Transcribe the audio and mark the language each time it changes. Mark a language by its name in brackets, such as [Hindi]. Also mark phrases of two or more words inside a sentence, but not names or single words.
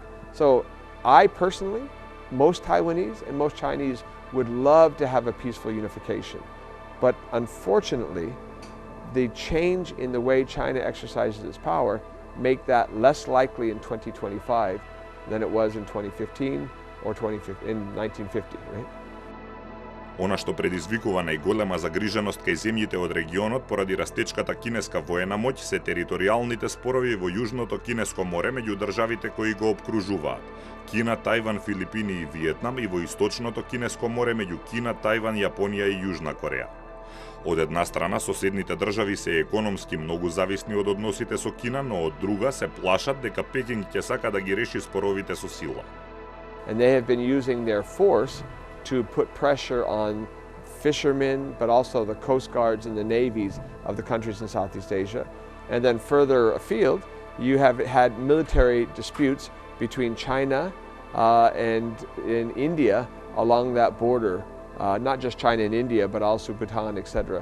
[English] So I personally, most Taiwanese and most Chinese would love to have a peaceful unification. But unfortunately, the change in the way China exercises its power make that less likely in 2025 than it was in 2015 or in 1950, right? [Macedonian] Она што предизвикува најголема загриженост кај земјите од регионот поради растечката кинеска воена моќ се територијалните спорови во Јужното Кинеско море меѓу државите кои го опкружуваат: Кина, Тајван, Филипини и Виетнам, и во Источното Кинеско море меѓу Кина, Тајван, Јапонија и Јужна Кореја. Од една страна, соседните држави се економски многу зависни од односите со Кина, но од друга се плашат дека Пекинг ќе сака да ги реши споровите со сила. [English] And they have been using their force to put pressure on fishermen, but also the coast guards and the navies of the countries in Southeast Asia. And then further afield, you have had military disputes between China and in India along that border, not just China and India, but also Bhutan, etc.